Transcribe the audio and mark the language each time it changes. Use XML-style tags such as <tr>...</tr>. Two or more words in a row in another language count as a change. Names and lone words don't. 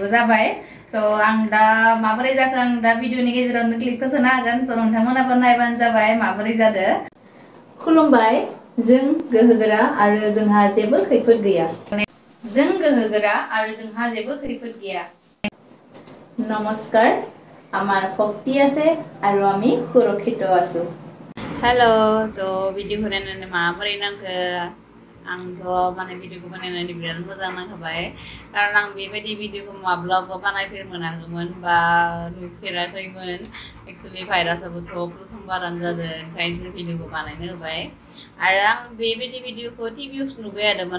<brx>जाबाय स' आं दा माबोरै जाखो आं दा भिडिअनि गेजेरावनो क्लिपखौ सोनो हागोन स' नोंथांमोनाबो नायबानो जाबाय माबोरै जादों खुलुमबाय जों गोहोगोरा आरो जोंहा जेबो खैफोद गैया जों गोहोगोरा आरो जोंहा जेबो खैफोद गैया नमस्कार</brx> <as>আমার শক্তি আছে আৰু আমি সুৰক্ষিত আছো</as> <brx>हेल' स' भिडिअखौ नायनानै माबोरै नांखो आंथ' माने भिडिअखौ बानायनानै बिराद मोजां नांखाबाय कारन आं बेबायदि भिडिअखौ माब्लाबा बानायफेर मोनाखैमोन बा नुफेराखैमोन एक्सुवेलि भाइरासाबोथ' प्रथमबारानो जादों ओंखायनो भिडिअखौ बानायनो होबाय आरो आं बेबायदि भिडिअखौ टिभियावसो नुबाय थादोंमोन</brx>